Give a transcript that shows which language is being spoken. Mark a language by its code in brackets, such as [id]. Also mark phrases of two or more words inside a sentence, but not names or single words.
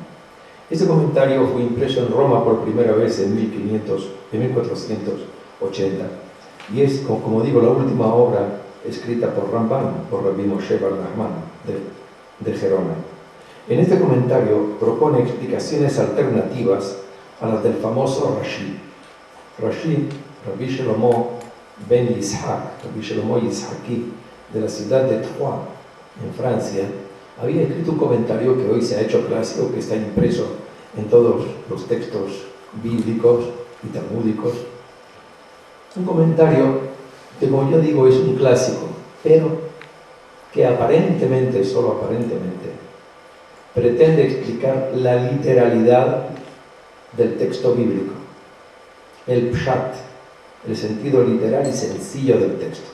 [es] Este comentario fue impreso en Roma por primera vez en 1480 y es, como digo, la última obra escrita por Ramban, por Rabbi Moshe bar Nachman de Gerona. En este comentario propone explicaciones alternativas a las del famoso Rashi. Rashi, Rabbi Shlomo ben Yitzhak, Rabbi Shlomo Yitzhaki, de la ciudad de Troyes, en Francia, había escrito un comentario que hoy se ha hecho clásico, que está impreso en todos los textos bíblicos y talmúdicos. Un comentario que, como yo digo, es un clásico, pero que aparentemente, solo aparentemente, pretende explicar la literalidad del texto bíblico, el pshat, el sentido literal y sencillo del texto.